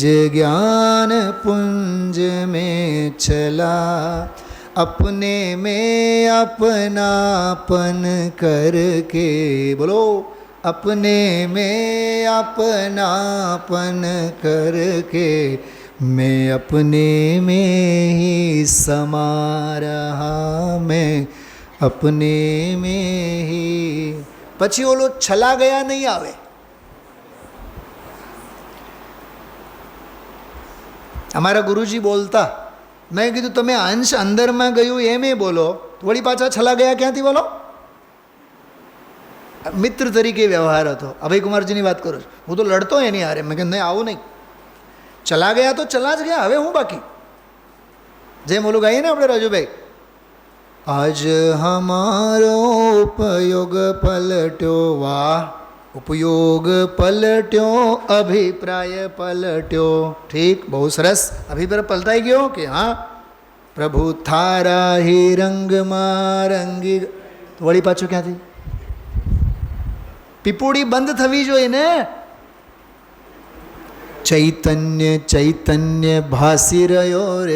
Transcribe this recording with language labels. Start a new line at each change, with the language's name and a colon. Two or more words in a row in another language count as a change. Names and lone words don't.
Hindi: ज्ञान पुंज में चला, अपने में अपनापन करके, बोलो, अपने में अपनापन करके मैं अपने में ही समा रहा, मैं अपने में ही.
Gujarati: પછી ઓલો છલા ગયા નહીં આવે. અમારા ગુરુજી બોલતા, મેં કીધું તમે અંશ અંદરમાં ગયું એમ એ બોલો, વળી પાછા છલા ગયા ક્યાંથી બોલો? મિત્ર તરીકે વ્યવહાર હતો. અભયકુમારજીની વાત કરું છું, હું તો લડતો એની હારે. મેં કીધું નહીં, આવું નહીં, ચલા ગયા તો ચલા જ ગયા, હવે હું બાકી. જેમ ઓલું ગાઈએ ને આપણે રાજુભાઈ,
Hindi: आज हमारो उपयोग पलट्यो,
Gujarati: વાહ
Hindi: उपयोग पलट्यो अभिप्राय पलट्यो.
Gujarati: ઠીક, બહુ સરસ. અભિપ્રાય પલટાઈ ગયો કે હા પ્રભુ થારા હે રંગમાં રંગી. વળી પાછું ક્યાંથી? પીપુડી બંધ થવી જોઈએ ને. ચૈતન્ય ચૈતન્ય ભાસી રહ્યો રે.